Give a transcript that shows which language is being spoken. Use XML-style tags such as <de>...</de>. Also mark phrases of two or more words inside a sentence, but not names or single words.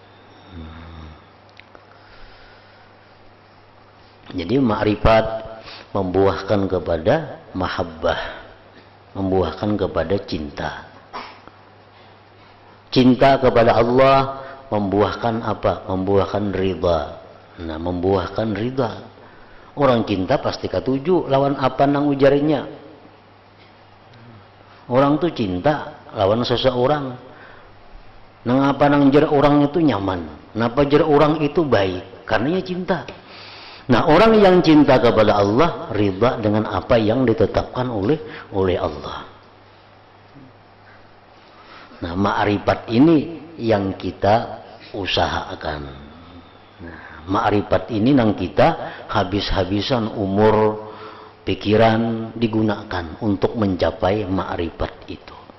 <id>Jadi ma'rifat membuahkan kepada mahabbah, membuahkan kepada cinta. Cinta kepada Allah membuahkan apa? Membuahkan ridha. Nah, membuahkan ridha.</id> <bjn>Orang cinta pasti katuju lawan apa nang ujarnya. Orang tuh cinta lawan seseorang. Nang apa nang jar orang itu nyaman. Napa jar orang itu baik? Karenanya cinta.</bjn> <id>Nah, orang yang cinta kepada Allah ridha dengan apa yang ditetapkan oleh Allah. Nah, ma'rifat ini yang kita usahakan. Nah, ma'rifat ini yang kita habis-habisan umur, pikiran digunakan untuk mencapai ma'rifat itu.</id>